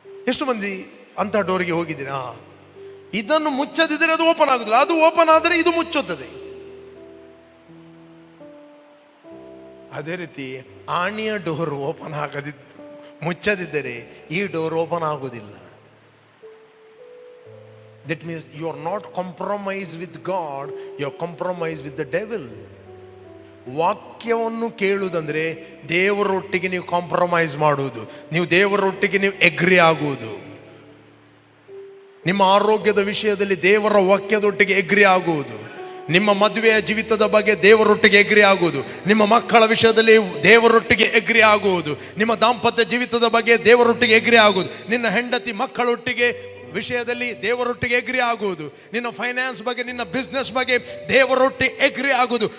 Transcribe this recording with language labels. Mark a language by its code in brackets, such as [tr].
[kn] ಎಷ್ಟು ಮಂದಿ ಅಂತ ಡೋರಿಗೆ ಹೋಗಿದ್ದೀರಾ? ಇದನ್ನು ಮುಚ್ಚದಿದ್ದರೆ ಅದು ಓಪನ್ ಆಗುದಿಲ್ಲ, ಅದು ಓಪನ್ ಆದರೆ ಇದು ಮುಚ್ಚುತ್ತದೆ. ಅದೇ ರೀತಿ ಆಣಿಯ ಡೋರ್ ಓಪನ್ ಆಗದಿದ್ದು ಮುಚ್ಚದಿದ್ದರೆ ಈ ಡೋರ್ ಓಪನ್ ಆಗುವುದಿಲ್ಲ. [en] That means you are not compromised with God, you are compromised with the devil. [kn] ವಾಕ್ಯವನ್ನು ಕೇಳುವುದಂದ್ರೆ ದೇವರೊಟ್ಟಿಗೆ ನೀವು ಕಾಂಪ್ರಮೈಸ್ ಮಾಡುವುದು, ನೀವು ದೇವರೊಟ್ಟಿಗೆ ನೀವು ಎಗ್ರಿ ಆಗುವುದು. ನಿಮ್ಮ ಆರೋಗ್ಯದ ವಿಷಯದಲ್ಲಿ ದೇವರ ವಾಕ್ಯದೊಟ್ಟಿಗೆ ಎಗ್ರಿ ಆಗುವುದು, ನಿಮ್ಮ ಮದುವೆಯ ಜೀವಿತದ ಬಗ್ಗೆ ದೇವರೊಟ್ಟಿಗೆ ಎಗ್ರಿ ಆಗುವುದು, ನಿಮ್ಮ ಮಕ್ಕಳ ವಿಷಯದಲ್ಲಿ ದೇವರೊಟ್ಟಿಗೆ ಎಗ್ರಿ ಆಗುವುದು, ನಿಮ್ಮ ದಾಂಪತ್ಯ ಜೀವಿತದ ಬಗ್ಗೆ ದೇವರೊಟ್ಟಿಗೆ ಎಗ್ರಿ ಆಗುವುದು, ನಿನ್ನ ಹೆಂಡತಿ ಮಕ್ಕಳೊಟ್ಟಿಗೆ ವಿಷಯದಲ್ಲಿ ದೇವರೊಟ್ಟಿಗೆ ಎಗ್ರಿ ಆಗುವುದು, ನಿನ್ನ ಫೈನಾನ್ಸ್ ಬಗ್ಗೆ, ನಿನ್ನ ಬಿಸ್ನೆಸ್ ಬಗ್ಗೆ ದೇವರೊಟ್ಟಿಗೆ ಎಗ್ರಿ ಆಗುವುದು.